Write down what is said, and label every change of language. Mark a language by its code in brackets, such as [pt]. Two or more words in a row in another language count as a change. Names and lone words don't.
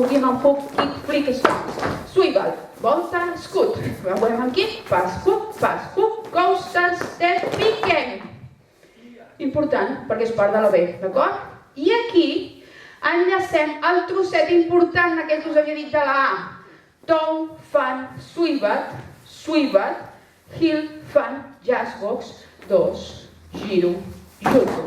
[en] amb hook, kick, flick, stomp. Swivel, volta, scoot. [ca] Creuem amb [en] kick, pass, hook, coaster, step, [ca] piquem. Important, perquè és part de la B, d'acord? I aquí enllacem el trosset important aquell que us havia dit de la A. [en] Toe, fan, swivel, heel, fan, jazz box, 2, giro, judo.